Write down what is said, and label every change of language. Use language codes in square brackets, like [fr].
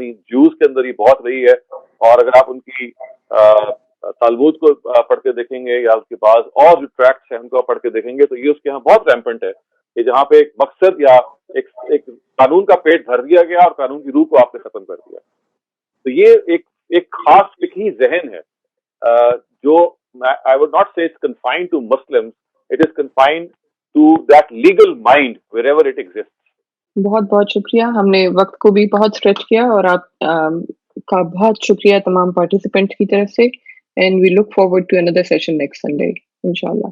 [ur] یعنی جوز کے اندر یہ بہت رہی ہے. اور اگر آپ ان کی تالمود کو پڑھ کے دیکھیں گے یا اس کے بعد اور جو ٹریکٹس ہیں ان کو پڑھ کے دیکھیں گے تو یہ اس کے یہاں بہت ریمپنٹ ہے کہ جہاں پہ ایک مقصد یا ایک قانون کا پیٹ بھر دیا گیا اور قانون کی روح کو آپ نے ختم کر دیا. تو یہ ایک خاص فقہی ذہن ہے جو [en] I would not say it's confined to Muslims, it is confined to that legal mind wherever it exists. [ur] بہت بہت شکریہ. ہم نے وقت کو بھی بہت اسٹریچ کیا اور آپ کا بہت شکریہ تمام پارٹیسپینٹ کی طرف سے. [en] and we look forward to another session next Sunday [ur] انشاءاللہ.